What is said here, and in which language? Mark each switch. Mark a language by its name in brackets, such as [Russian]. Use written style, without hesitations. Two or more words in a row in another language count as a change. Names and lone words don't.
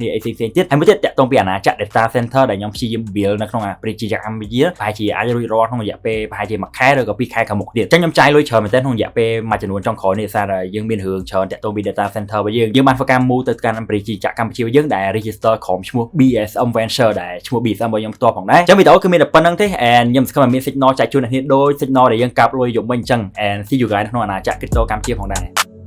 [Khmer] ងអីផ្សេងៗទៀតហើយមួយទៀតតាក់ទងពីអាណាចក្រ [English] data center [Khmer] ដែលខ្ញុំព្យាយាម build នៅក្នុងប្រជាជាតិកម្ពុជាប្រហែលជាអាចរួចរាល់ក្នុងរយៈពេលប្រហែលជាមួយខែឬក៏2ខែខាងមុខទៀតអញ្ចឹងខ្ញុំចាយលុយច្រើនមែនទែនក្នុងរយៈពេលមួយចំនួនចុងក្រោយនេះសារយើងមានរឿងច្រើនតាក់ទងពី [English] data center [Khmer] របស់យើងបានធ្វើការ move ទៅកាន់ប្រជាជាតិកម្ពុជារបស់យើងដែល register ក្រុមឈ្មោះ BSM Venture ដែលឈ្មោះ BSM របស់ខ្ញុំផ្ទាល់ផងដែរអញ្ចឹងវីដេអូគឺមានតែប៉ុណ្្នឹងទេ and ខ្ញុំសង្ឃឹមថាមាន signal ចែកជូនអ្នកនាងដូច signal ដែលយើងកាប់លុយយកវិញអញ្ចឹង [English] and see you guys [Khmer] ក្នុងអាណាចក្រ crypto កម្ពុជាផងដែរ